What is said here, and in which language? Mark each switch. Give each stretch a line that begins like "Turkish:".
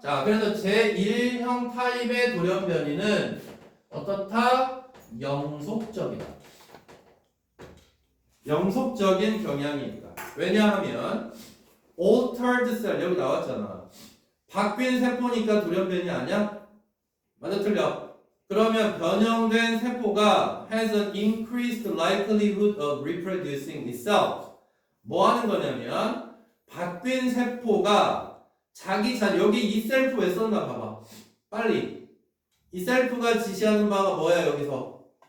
Korean: 자, 그래서 제1형 타입의 돌연변이는 어떻다? 영속적이다. 영속적인 경향이 있다. 왜냐하면 altered cell 여기 나왔잖아. 바뀐 세포니까 돌연변이 아니야? 맞아 틀려? 그러면 변형된 세포가
English: has an increased likelihood of reproducing itself.
Korean: 뭐 하는 거냐면 바뀐 세포가 자기 여기 이 셀프 왜 썼나 봐봐. 빨리. 이 셀프가 지시하는 바가 뭐야 여기서?